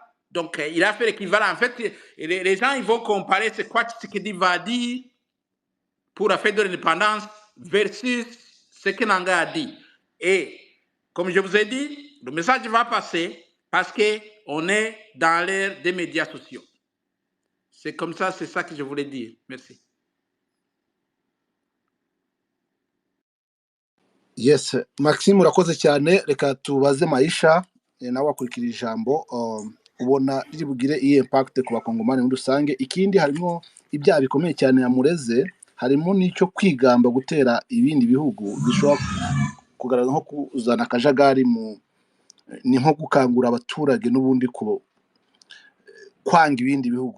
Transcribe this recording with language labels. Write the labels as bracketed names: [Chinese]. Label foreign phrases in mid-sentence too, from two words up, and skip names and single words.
[French] Donc, il a fait l'équivalent. En fait, les gens, ils vont comparer ce quoi Tshisekedi va dire pour la fête de l'indépendance versus ce que Nanga a dit. Et, comme je vous ai dit, le message va passer parce qu'on est dans l'ère des médias sociaux. C'est comme ça, c'est ça que je voulais dire. Merci. [Kinyarwanda] Yes, Maxime urakoze cyane, reka tubaze Maisha nawe wakurikira ijambo, ubona riri bugire iyi impact ku bakongomani muri rusange. Ikindi harimo ibyaha bikomeye cyane yamureze, harimo n'icyo kwigamba gutera ibindi bihugu bishobora kugaragaza nko kuzana akajagari ni nko gukangura abaturage n'ubundi kwanga ibindi bihugu.